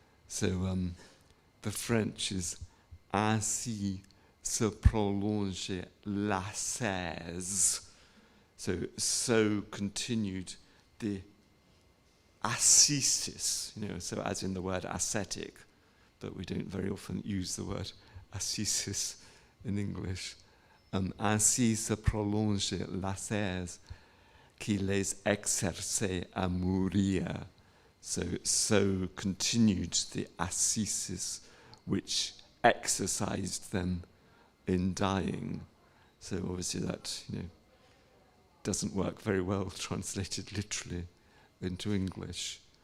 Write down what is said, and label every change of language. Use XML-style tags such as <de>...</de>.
<en>So the French is</en> <fr>ainsi se prolonge la cèse.</fr> <en>So continued the ascesis, so as in the word ascetic, but we don't very often use the word ascesis in English.</en> <fr>Ainsi se prolonge la cèse qui les exerçait à mourir.</fr> <en>So continued the ascesis which exercised them in dying. So obviously that doesn't work very well translated literally into English.</en>